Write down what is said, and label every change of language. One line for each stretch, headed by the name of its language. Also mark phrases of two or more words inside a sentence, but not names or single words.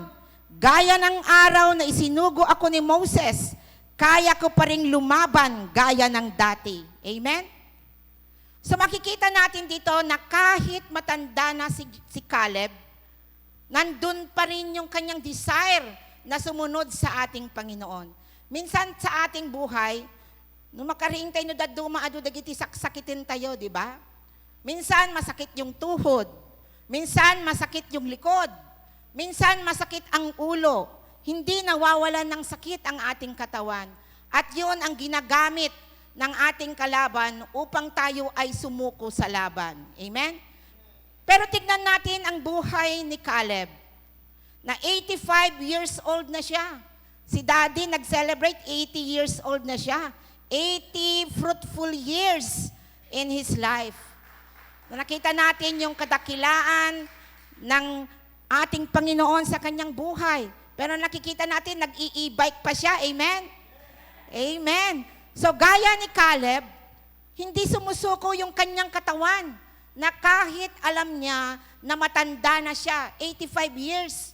Filipino: Gaya ng araw na isinugo ako ni Moses, kaya ko pa rin lumaban gaya ng dati. Amen? So makikita natin dito na kahit matanda na si Caleb, nandun pa rin yung kanyang desire na sumunod sa ating Panginoon. Minsan sa ating buhay, nung
Iloko: makaring tayo daduma adu dagiti saksakitin tayo, di ba?
Filipino: Minsan masakit yung tuhod. Minsan masakit yung likod. Minsan masakit ang ulo. Hindi nawawalan ng sakit ang ating katawan. At yun ang ginagamit ng ating kalaban upang tayo ay sumuko sa laban. Amen? Pero tignan natin ang buhay ni Caleb, na 85
English: years old
Filipino: na siya. Si Daddy nag-celebrate 80
English: years old
Filipino: na siya.
English: 80 fruitful years in his life.
Filipino: Nakita natin yung kadakilaan ng ating Panginoon sa kanyang buhay. Pero nakikita natin, nag-i-e-bike pa siya. Amen? Amen. So gaya ni Caleb, hindi sumusuko yung kanyang katawan na kahit alam niya na matanda na siya, 85 years.